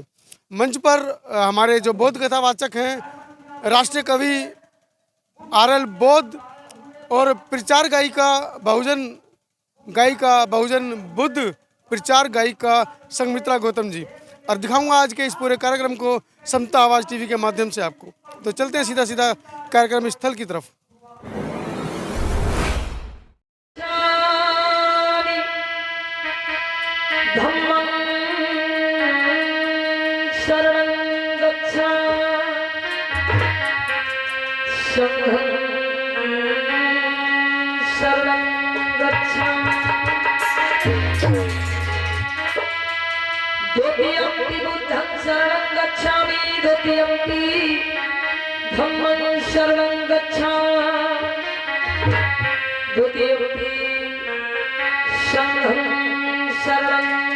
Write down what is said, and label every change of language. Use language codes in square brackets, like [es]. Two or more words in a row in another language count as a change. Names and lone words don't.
[hi] मंच पर हमारे जो बौद्ध कथावाचक हैं, राष्ट्रीय कवि आरएल बौद्ध और प्रचार गायिका बहुजन बुद्ध प्रचार गायिका संघमित्रा गौतम जी, और दिखाऊंगा आज के इस पूरे कार्यक्रम को समता आवाज़ टीवी के माध्यम से आपको। तो चलते हैं सीधा कार्यक्रम स्थल की तरफ। [pi] धम्मं शरणं गच्छामि संघं शरणं गच्छामि द्वितीयंपि बुद्धं शरणं गच्छामि द्वितीयंपि धम्मं शरणं गच्छामि द्वितीयंपि संघं शरणं